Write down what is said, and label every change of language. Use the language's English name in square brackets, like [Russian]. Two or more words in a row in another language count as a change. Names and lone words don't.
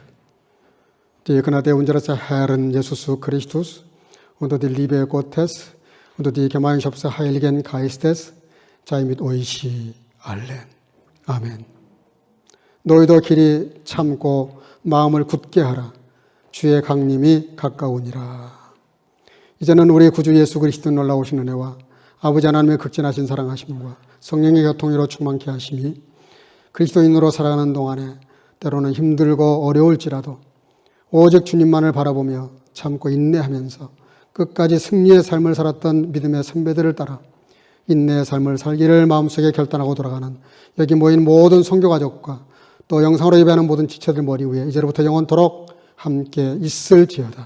[German] Die Gnade unseres Herrn Jesus Christus und die Liebe Gottes und die Gemeinschaft des Heiligen Geistes sei mit euch allen. [Korean] 아멘. 너희도 길이 참고 마음을 굳게 하라. 주의 강림이 가까우니라. 이제는 우리 구주 예수 그리스도 놀라우신 은혜와 아버지 하나님의 극진하신 사랑하심과 성령의 교통으로 충만케 하심이 그리스도인으로 살아가는 동안에 때로는 힘들고 어려울지라도 오직 주님만을 바라보며 참고 인내하면서 끝까지 승리의 삶을 살았던 믿음의 선배들을 따라 인내의 삶을 살기를 마음속에 결단하고 돌아가는 여기 모인 모든 선교가족과 또 영상으로 예배하는 모든 지체들 머리 위에 이제로부터 영원토록 함께 있을지어다.